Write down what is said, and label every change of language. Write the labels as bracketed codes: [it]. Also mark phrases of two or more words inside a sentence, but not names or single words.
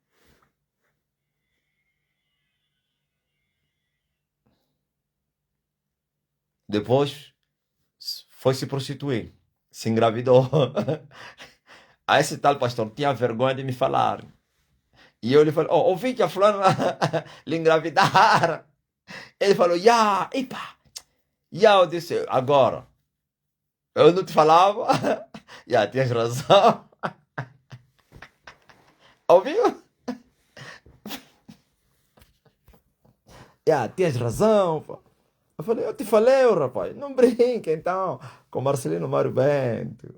[pt] Depois foi se prostituir, se engravidou. Aí esse tal pastor tinha vergonha de me falar. E eu lhe falei, oh, ouvi que a fulana lhe engravidaram. Ele falou, ya, epa. Ya, eu disse, agora, eu não te falava? Ya, tinhas razão. Ouviu? Ya, tinhas razão, pá. Eu falei, eu te falei, ô, rapaz, não brinque então com Marcelino Mário Bento.